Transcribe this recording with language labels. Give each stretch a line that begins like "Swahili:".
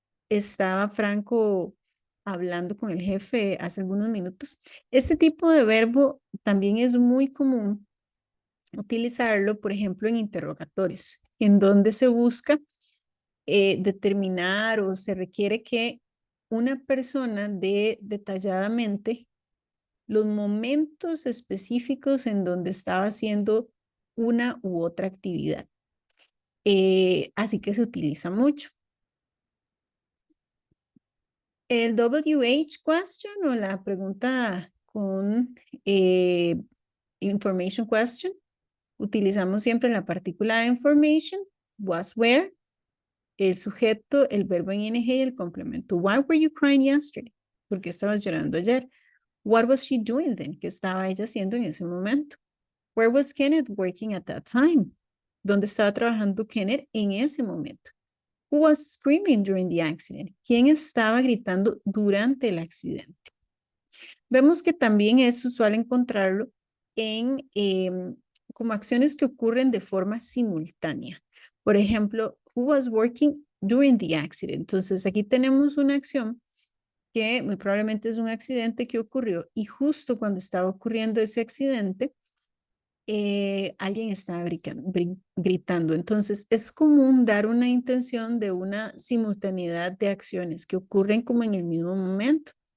Spanish: ¿Estaba Franco hablando con el jefe hace algunos minutos? Este tipo de verbo también es muy común utilizarlo, por ejemplo, en interrogatorios, en donde se busca determinar o se requiere que una persona dé detalladamente los momentos específicos en donde estaba haciendo una u otra actividad. Así que se utiliza mucho. El WH question o la pregunta con information question, utilizamos siempre la partícula information, was, where, el sujeto, el verbo en ing y el complemento.
English: Why were you crying yesterday?
Spanish: ¿Por qué estabas llorando ayer?
English: What was she doing then?
Spanish: ¿Qué estaba ella haciendo en ese momento?
English: Where was Kenneth working at that time?
Spanish: ¿Dónde estaba trabajando Kenneth en ese momento?
English: Who was screaming during the accident?
Spanish: ¿Quién estaba gritando durante el accidente? Vemos que también es usual encontrarlo en como acciones que ocurren de forma simultánea. Por ejemplo,
English: who was working during the accident?
Spanish: Entonces, aquí tenemos una acción que muy probablemente es un accidente que ocurrió y justo cuando estaba ocurriendo ese accidente, alguien estaba gritando. Entonces, es común dar una intención de una simultaneidad de acciones que ocurren como en el mismo momento.